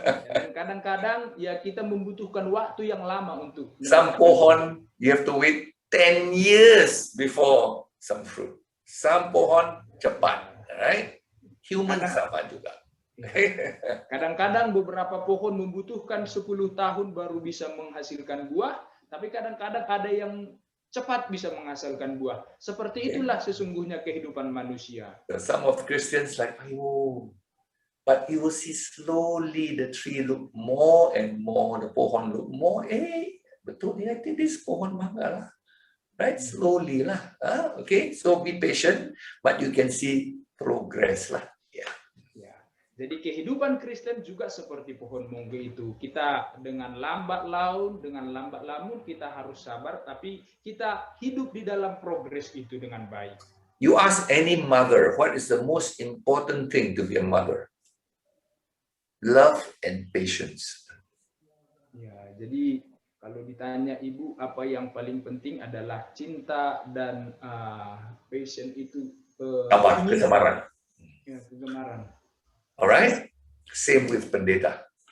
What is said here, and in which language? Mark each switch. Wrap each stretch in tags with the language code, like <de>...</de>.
<id>Dan kadang-kadang ya kita membutuhkan waktu yang lama untuk</id> <en>Some</en> <id>pohon</id> <en>you have to wait 10 years before some fruit. Some</en> <id>pohon cepat,</id> <en>right? Human</en> <id>sama juga. Kadang-kadang beberapa pohon membutuhkan 10 tahun baru bisa menghasilkan buah, tapi kadang-kadang ada yang cepat bisa menghasilkan buah. Seperti itulah sesungguhnya kehidupan manusia.</id> <en>So some of Christians like, but you will see slowly the tree look more and more, the</en> <id>pohon</id> <en>look more.</en> <id>Betul ya,</id> <en>this</en> <id>pohon mangga</id> <en>lah. Right? Slowly lah. Okay, so be patient, but you can see progress lah.</en> <id>Jadi kehidupan Kristen juga seperti pohon mangga itu. Kita dengan lambat laun, dengan lambat laun kita harus sabar, tapi kita hidup di dalam progres itu dengan baik.</id> <en>You ask any mother, what is the most important thing to be a mother? Love and patience.</en> <id>Ya, jadi kalau ditanya ibu apa yang paling penting adalah cinta dan passion itu. Kesabaran. Ya, kegemaran.</id> <en>Alright, same with pendeta.</en>